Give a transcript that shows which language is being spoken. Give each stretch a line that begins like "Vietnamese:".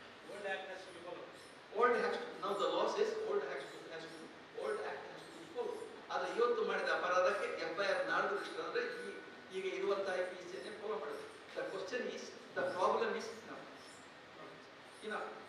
English: Old Act has to be followed. Old has to, now the law says old act has to be followed.
Kannada: ಆದರೆ ಇವತ್ತು ಮಾಡಿದ ಅಪರಾಧಕ್ಕೆ FIR ನಾಡ್ದು register ಅಂದ್ರೆ ಈಗ ಇರುವಂತಹ IPC ಅನ್ನು ಫಾಲೋ ಮಾಡಬೇಕು.
English: The question is, the problem is now.